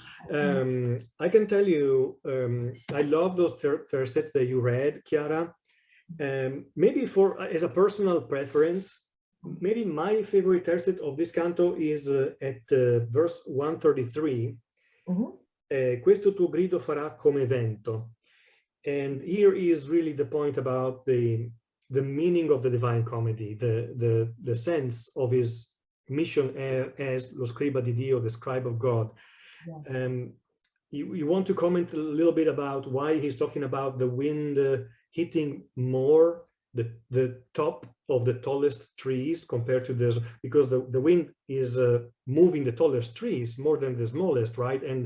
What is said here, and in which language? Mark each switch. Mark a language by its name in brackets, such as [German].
[English] So, I can tell you, I love those tercets that you read, Chiara. Maybe as a personal preference, maybe my favorite tercet of this canto is at verse 133. [Italian] Questo tuo grido farà come vento. [English] And here is really the point about the meaning of the Divine Comedy, the sense of his mission as [Italian] lo scriba di Dio, [English] the scribe of God. You want to comment a little bit about why he's talking about the wind hitting more the top of the tallest trees compared to this, because the wind is moving the tallest trees more than the smallest, right?